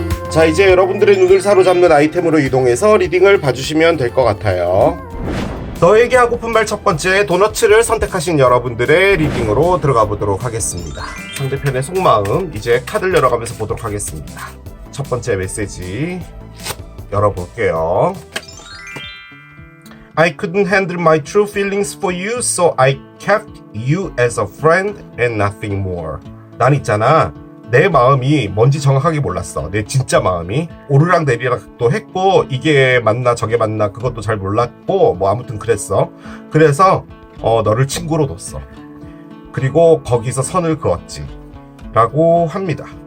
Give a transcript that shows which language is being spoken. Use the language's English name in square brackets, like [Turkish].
[Korean] 자, 이제 여러분들의 눈을 사로잡는 아이템으로 이동해서 리딩을 봐주시면 될 것 같아요. 너에게 하고픈 말 첫 번째 도너츠를 선택하신 여러분들의 리딩으로 들어가 보도록 하겠습니다. 상대편의 속마음 이제 카드를 열어가면서 보도록 하겠습니다. 첫 번째 메시지 열어볼게요. [English] I couldn't handle my true feelings for you, so I kept you as a friend and nothing more. [Korean] 난 있잖아, 내 마음이 뭔지 정확하게 몰랐어. 내 진짜 마음이 오르락 내리락도 했고 이게 맞나 저게 맞나 그것도 잘 몰랐고 뭐 아무튼 그랬어. 그래서 너를 친구로 뒀어. 그리고 거기서 선을 그었지 라고 합니다.